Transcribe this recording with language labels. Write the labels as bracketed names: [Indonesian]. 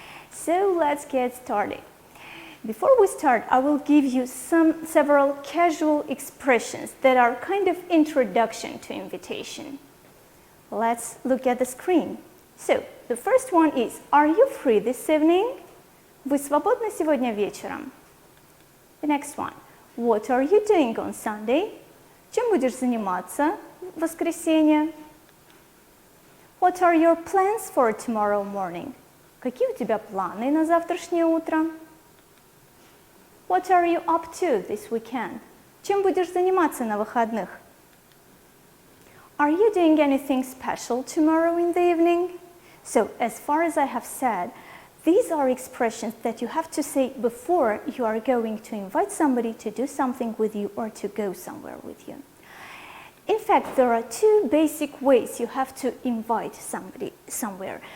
[English] So let's get started. Before we start, I will give you several casual expressions that are kind of introduction to invitation. Let's look at the screen. So, the first one is, are you free this evening? [Russian] Вы свободны сегодня вечером? [English] The next one, what are you doing on Sunday? [Russian] Чем будешь заниматься в воскресенье? [English] What are your plans for tomorrow morning? [Russian] Какие у тебя планы на завтрашнее утро? [English] What are you up to this weekend? [Russian] Чем будешь заниматься на выходных? [English] Are you doing anything special tomorrow in the evening? So, as far as I have said, these are expressions that you have to say before you are going to invite somebody to do something with you or to go somewhere with you. In fact, there are two basic ways you have to invite somebody somewhere.